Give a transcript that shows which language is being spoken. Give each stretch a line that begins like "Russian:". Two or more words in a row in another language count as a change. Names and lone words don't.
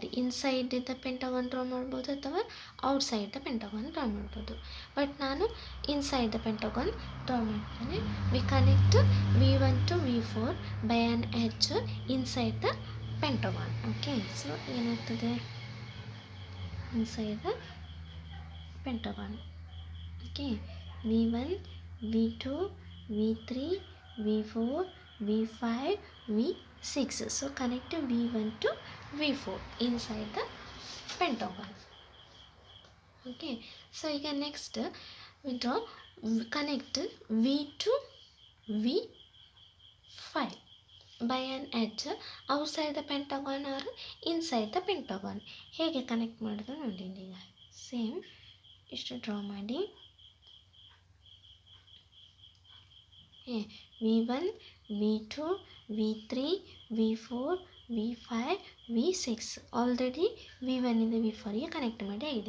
English: inside the pentagon draw
Kannada: ಮಾಡ್ಬೋದು ಅಥವಾ
English: outside the pentagon draw
Kannada: ಮಾಡ್ಬೋದು, ಬಟ್ ನಾನು
English: inside the pentagon draw
Kannada: ಮಾಡ್ತೇನೆ.
English: We connect V1 to V4 by an edge inside the pentagon. okay, so ಏನಾಗ್ತದೆ inside the pentagon. Okay, V1, V2, V3, V4, V5, V6. So connect V1 to V4 inside the pentagon. Okay, so again next we draw connect V to V5 by an edge outside the pentagon or inside the pentagon.
Kannada: ಹೇಗೆ ಕನೆಕ್ಟ್ ಮಾಡೋದು ನೋಡಿ. ಈಗ ಸೇಮ್ ಇಷ್ಟು ಡ್ರಾ ಮಾಡಿ V1, V2, V3, V4, V5, V6 ಆಲ್ರೆಡಿ V1 ಇಂದ V4ಗೆ ಕನೆಕ್ಟ್ ಮಾಡಿ ಆಗಿದೆ.